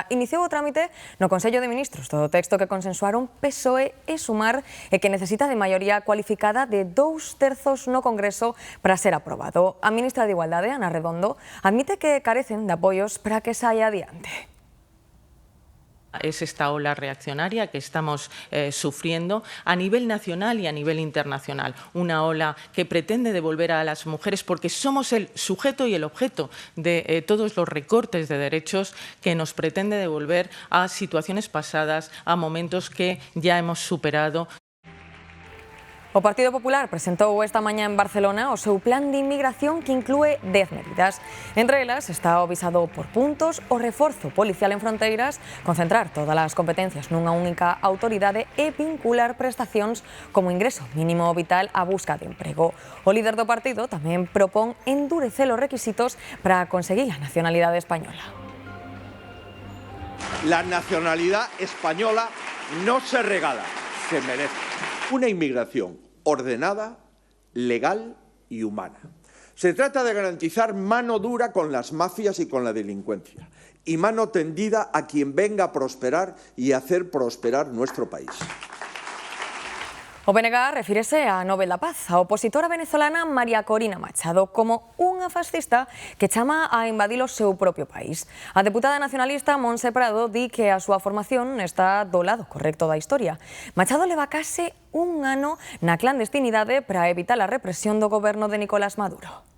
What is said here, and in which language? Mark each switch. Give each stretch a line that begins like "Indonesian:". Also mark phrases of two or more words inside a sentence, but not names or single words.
Galician: Iniciou o trámite no Consello de Ministros do texto que consensuaron PSOE e Sumar e que necesita de maioría cualificada de 2/3 no Congreso para ser aprobado. A ministra de Igualdade, Ana Redondo, admite que carecen de apoios para que saia adiante.
Spanish: Es esta ola reaccionaria que estamos sufriendo a nivel nacional y a nivel internacional. Una ola que pretende devolver a las mujeres, porque somos el sujeto y el objeto de todos los recortes de derechos, que nos pretende devolver a situaciones pasadas, a momentos que ya hemos superado.
Galician: O Partido Popular presentou esta mañá en Barcelona o seu plan de inmigración que inclúe 10 medidas. Entre elas está o visado por puntos, o reforzo policial en fronteiras, concentrar todas as competencias nunha única autoridade e vincular prestacións como ingreso mínimo vital á busca de emprego. O líder do partido tamén propón endurecer os requisitos para conseguir a nacionalidade española.
Spanish: La nacionalidad española no se regala, se merece. Una inmigración ordenada, legal y humana. Se trata de garantizar mano dura con las mafias y con la delincuencia, y mano tendida a quien venga a prosperar y a hacer prosperar nuestro país.
Galician: O BNG refírese a Nobel da Paz, a opositora venezolana María Corina Machado, como unha fascista que chama a invadir o seu propio país. A deputada nacionalista Montse Prado di que a súa formación está do lado correcto da historia. Machado leva case un ano na clandestinidade para evitar a represión do goberno de Nicolás Maduro.